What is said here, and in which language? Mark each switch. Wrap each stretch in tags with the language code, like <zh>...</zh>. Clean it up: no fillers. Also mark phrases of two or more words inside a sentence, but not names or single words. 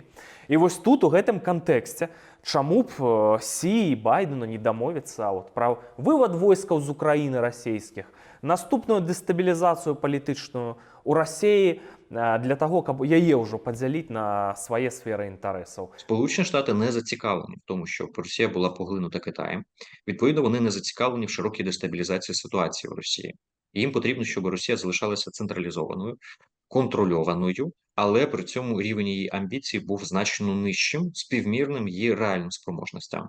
<be>І вось тут, у гэтым кантэксце, чаму б Сі і Байдену не дамовіцца пра вывад войскаў з Украіны расійскіх, наступную дэстабілізацыю палітычную у Расіі для того, каб яе ўжо падзяліць на свае сферы інтарэсаў.</be> <uk>Сполучені Штати не зацікавлені в тому, щоб Росія була поглинута Китаєм. Відповідно, вони не зацікавлені в широкій дестабілізації ситуації в Росії. І їм потрібно, щоб Росія залишалася централізованою, контрольованою, але при цьому рівень її амбіцій був значно нижчим, співмірним її реальним спроможностям.</uk>